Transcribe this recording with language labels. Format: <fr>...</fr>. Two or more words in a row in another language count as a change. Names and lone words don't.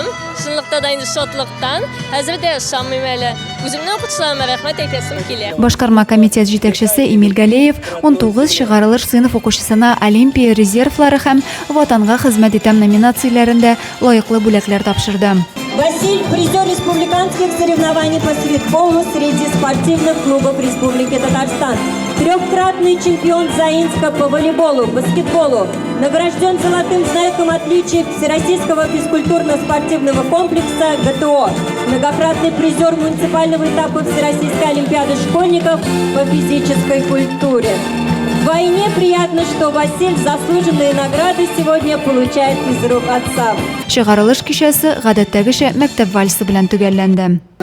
<tt>Шунлыкта да инде шатлыктан. Хәзер дә ышанмыйм әле. Үземнең укытучыларыма рәхмәт әйтәсем килә. Башкарма комитет җитәкчесе Эмиль Галеев 19 чыгарылыш сыйныф укучысына Олимпия резервлары һәм Ватанга хезмәт итәм номинацияләрендә лаеклы бүләкләр тапшырды.</tt> <ru>Василь – призер республиканских соревнований по стритболу среди спортивных клубов Республики Татарстан. Трехкратный чемпион Заинска по волейболу, баскетболу. Награжден золотым знаком отличия Всероссийского физкультурно-спортивного комплекса ГТО. Многократный призер муниципального этапа Всероссийской олимпиады школьников по физической культуре. Вдвойне приятно, что Василь заслуженные награды сегодня получает из рук отца.</ru> <tt>Чыгарылыш кичәсе гадәттәгечә мәктәп вальсы белән төгәлләнде.</tt>